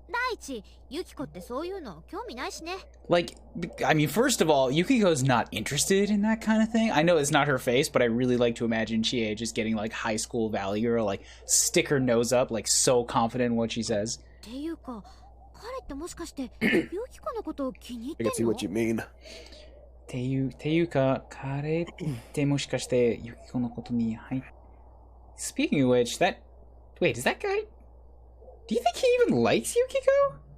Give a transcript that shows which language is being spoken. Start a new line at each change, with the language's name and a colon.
Japanese: 第一、ユキコってそういうの興味ないしね。
English: Like, I mean, first of all, Yukiko's not interested in that kind of thing. I know it's not her face, but I really like to imagine Chie just getting, like, high school Valley Girl, like, stick her nose up, like, so confident in what she says.
Japanese: っていうか、彼ってもしかしてユキコのことを気に入ってん
English: I can see
Japanese: の？
English: what you mean.
Japanese: ていうか、彼ってもしかしてユキコのことに入っ...
English: Speaking of which, wait, is that guy... Do you think he even likes Yukiko?